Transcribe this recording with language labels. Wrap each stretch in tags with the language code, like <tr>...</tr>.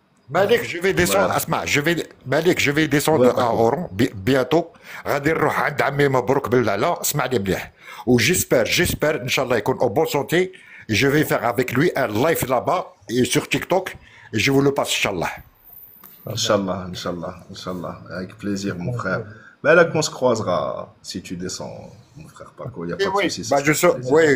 <fr>Malik, je vais descendre, Asma, Malik, je vais descendre à Oran bientôt.</fr> <ar>غادي نروح عند عمي مبروك بالله, اسمعني مليح.</ar> <fr>J'espère, Inch'Allah,</fr> <ar>يكون</ar> <fr>en bonne santé. Je vais faire avec lui un live là-bas et sur TikTok et je vous le passe, Inch'Allah. Inch'Allah. Avec plaisir, mon frère. Mais là, on se croisera si tu descends, mon frère Paco. Il n'y a pas de souci.</fr>